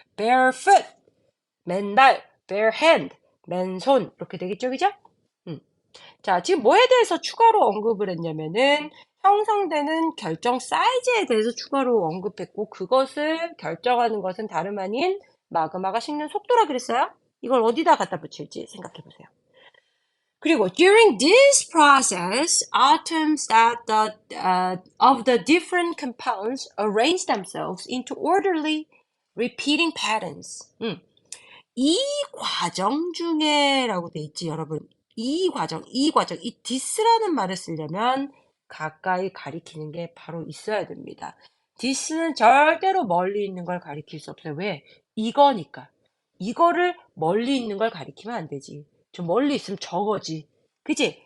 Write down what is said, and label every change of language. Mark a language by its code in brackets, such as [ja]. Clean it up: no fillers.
[ko] barefoot, 맨발, bare hand, 맨손 이렇게 되겠죠. 그죠? 자, 지금 뭐에 대해서 추가로 언급을 했냐면은 형성되는 결정 사이즈에 대해서 추가로 언급했고 그것을 결정하는 것은 다름 아닌 마그마가 식는 속도라 그랬어요. 이걸 어디다 갖다 붙일지 생각해 보세요. 그리고 [en] during this process, atoms of the different compounds arrange themselves into orderly repeating patterns. [ko] 이 과정 중에라고 돼 있지, 여러분. 이 과정, 이 this라는 말을 쓰려면 가까이 가리키는 게 바로 있어야 됩니다. this는 절대로 멀리 있는 걸 가리킬 수 없어요. 왜? 이거니까. 이거를 멀리 있는 걸 가리키면 안 되지. 좀 멀리 있으면 저거지. 그치?